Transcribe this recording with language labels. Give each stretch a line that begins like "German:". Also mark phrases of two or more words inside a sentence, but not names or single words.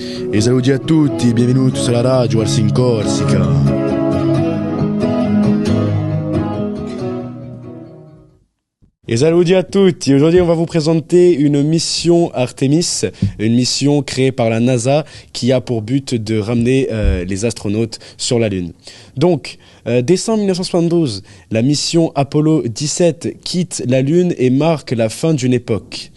Italian: E saluti a tutti, benvenuti sulla radio Ars in Corsica. Et saluti à tutti.
French: Aujourd'hui, on va vous présenter une mission Artemis, une mission créée par la NASA qui a pour but de ramener les astronautes sur la Lune. Donc, décembre 1972, la mission Apollo 17 quitte la Lune et marque la fin d'une époque.